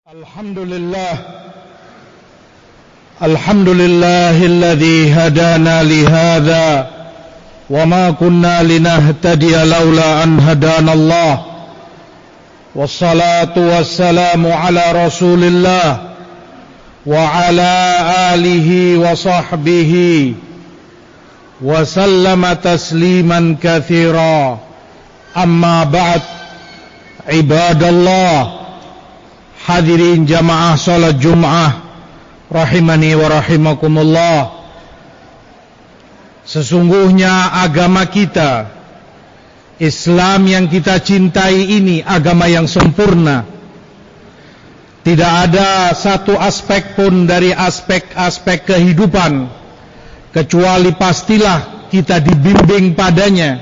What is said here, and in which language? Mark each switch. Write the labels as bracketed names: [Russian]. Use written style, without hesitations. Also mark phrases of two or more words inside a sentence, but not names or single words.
[Arabic] الحمد لله الذي هدانا لهذا وما كنا لنهتدي لولا أن هدانا الله والصلاة والسلام على رسول الله وعلى آله وصحبه وسلم تسليما كثيرا أما بعد. [Indonesian] Ibadallah, hadirin jamaah salat Jum'ah [Arabic] رحمني ورحمكم الله. [Indonesian] Sesungguhnya agama kita, Islam yang kita cintai ini agama yang sempurna. Tidak ada satu aspek pun dari aspek-aspek kehidupan kecuali pastilah kita dibimbing padanya.